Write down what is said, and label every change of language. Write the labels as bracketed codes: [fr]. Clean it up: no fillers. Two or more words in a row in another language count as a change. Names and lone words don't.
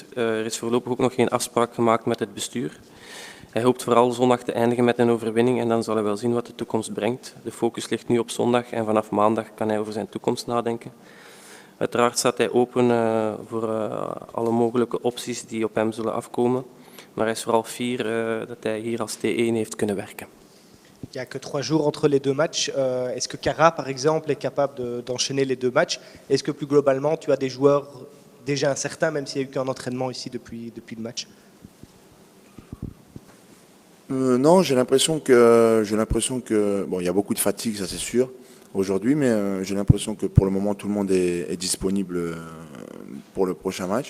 [nl] Er is voorlopig ook nog geen afspraak gemaakt met het bestuur. Hij hoopt vooral zondag te eindigen met een overwinning en dan zal hij wel zien wat de toekomst brengt. De focus ligt nu op zondag en vanaf maandag kan hij over zijn toekomst nadenken. Uiteraard staat hij open voor alle mogelijke opties die op hem zullen afkomen. Maar hij is vooral fier dat hij hier als T1 heeft kunnen werken. [fr] Il n'y a que 3 jours entre les 2 matchs. Est-ce que Cara, par exemple, est capable d'enchaîner les 2 matchs? Est-ce que plus globalement, tu as des joueurs déjà incertains, même s'il n'y a eu qu'un entraînement ici depuis le match? Non, j'ai l'impression que bon, il y a beaucoup de fatigue, ça c'est sûr, aujourd'hui, mais j'ai l'impression que pour le moment tout le monde est disponible pour le prochain match.